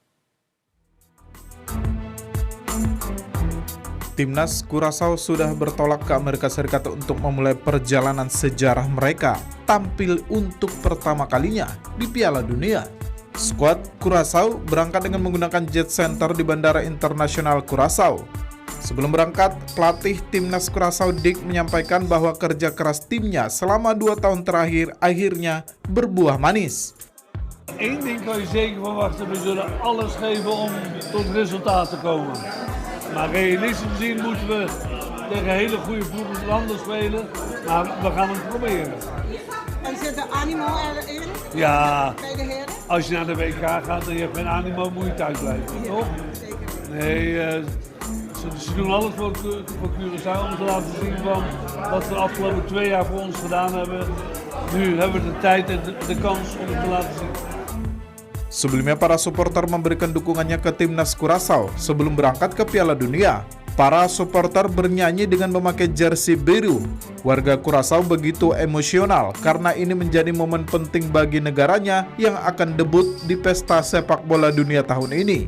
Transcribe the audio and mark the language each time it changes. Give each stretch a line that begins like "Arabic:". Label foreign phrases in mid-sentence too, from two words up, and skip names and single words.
Indonesian: Timnas Curaçao sudah bertolak ke Amerika Serikat untuk memulai perjalanan sejarah mereka tampil untuk pertama kalinya di Piala Dunia. Skuad Curaçao berangkat dengan menggunakan jet center di Bandara Internasional Curaçao. Sebelum berangkat, pelatih Timnas Curaçao Dick menyampaikan bahwa kerja keras timnya selama 2 tahun terakhir akhirnya berbuah manis.
Dutch: Eén ding kan je zeker verwachten, we zullen alles geven om tot resultaat te komen. Maar realistisch gezien moeten we tegen hele goede landen spelen, maar we gaan het proberen. En zit de animo erin? Ja, bij de heren? als je naar de WK gaat en je hebt geen animo, moet je thuis blijven, toch? Nee, ze doen alles voor Curaçao om te laten zien van wat we de afgelopen 2 jaar voor ons gedaan hebben. Nu hebben we de tijd en de kans om het te laten zien.
Indonesian: Sebelumnya para supporter memberikan dukungannya ke Timnas Curaçao sebelum berangkat ke Piala Dunia. Para supporter bernyanyi dengan memakai jersey biru. Warga Curaçao begitu emosional karena ini menjadi momen penting bagi negaranya yang akan debut di pesta sepak bola dunia tahun ini.